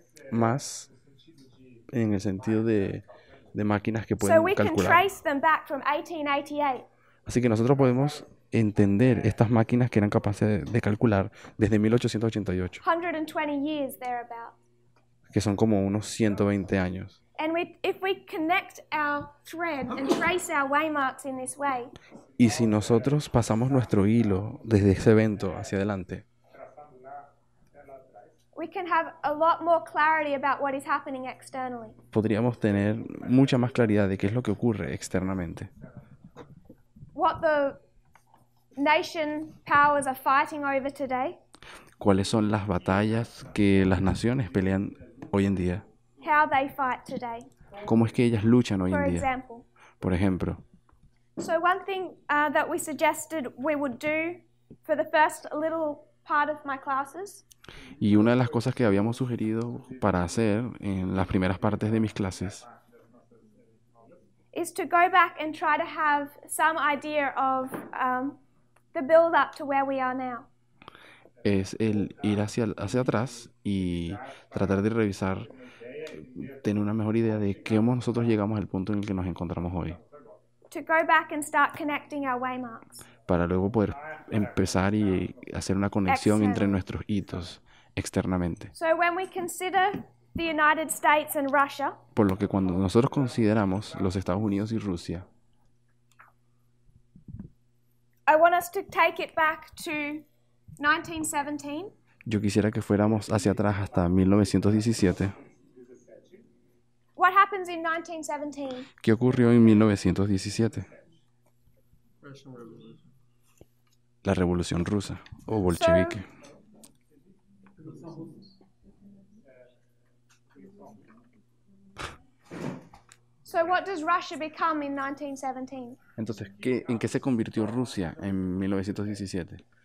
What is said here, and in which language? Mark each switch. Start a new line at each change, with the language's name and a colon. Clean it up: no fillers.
Spanish: más en el sentido de máquinas que
English: So
Spanish: pueden
English: we can
Spanish: calcular.
English: trace them back from 1888.
Spanish: Así que nosotros podemos entender estas máquinas que eran capaces de calcular desde 1888,
English: 120 years thereabout.
Spanish: que son como unos 120 años.
English: And if we connect our thread and trace our waymarks in this way,
Spanish: Y si nosotros pasamos nuestro hilo desde ese evento hacia adelante,
English: we can have a lot more clarity about what is happening externally.
Spanish: podríamos tener mucha más claridad de qué es lo que ocurre externamente.
English: What the nation powers are fighting over today,
Spanish: Cuáles son las batallas que las naciones pelean hoy en día.
English: how they fight today.
Spanish: Cómo es que ellas luchan hoy
English: For
Spanish: en día.
English: example,
Spanish: Por ejemplo,
English: So one thing that we suggested we would do for the first little part of my classes
Spanish: Y una de las cosas que habíamos sugerido para hacer en las primeras partes de mis clases
English: is to go back and try to have some idea of the build up to where we are now.
Spanish: es el ir hacia atrás y tratar de revisar, tener una mejor idea de cómo nosotros llegamos al punto en el que nos encontramos hoy,
English: To go back and start connecting our waymarks.
Spanish: para luego poder empezar y hacer una conexión entre
English: External.
Spanish: nuestros hitos externamente.
English: So when we consider the United States and Russia,
Spanish: Por lo que cuando nosotros consideramos los Estados Unidos y Rusia,
English: I want us to take it back to 1917.
Spanish: yo quisiera que fuéramos hacia atrás hasta 1917.
English: What happens in 1917?
Spanish: ¿Qué ocurrió en 1917? La Revolución Rusa o bolchevique.
English: So what does Russia become in 1917?
Spanish: Entonces, ¿en qué se convirtió Rusia en 1917?